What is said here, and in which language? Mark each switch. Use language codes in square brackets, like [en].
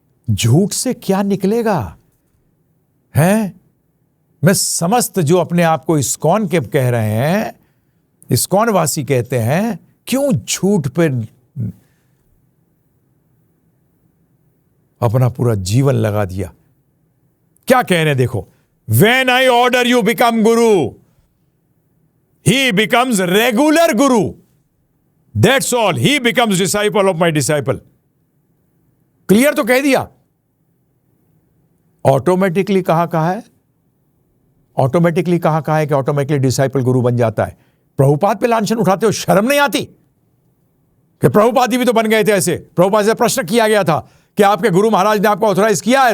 [hi] झूठ से क्या निकलेगा? हैं? मैं समस्त जो अपने आप को इस्कॉन के कह रहे हैं, इस्कॉन वासी कहते हैं, क्यों झूठ पे अपना पूरा जीवन लगा दिया? क्या कह रहे हैं देखो, [en] When I order you become guru, he becomes regular guru. That's all. He becomes disciple of my disciple. [hi] Clear तो कह दिया। ऑटोमेटिकली कहा है, ऑटोमेटिकली कहा है कि ऑटोमेटिकली डिसाइपल गुरु बन जाता है। प्रभुपाद पे लांछन उठाते हो, शर्म नहीं आती कि प्रभुपाद जी भी तो बन गए थे ऐसे? प्रभुपाद से प्रश्न किया गया था कि आपके गुरु महाराज ने आपको ऑथोराइज किया है?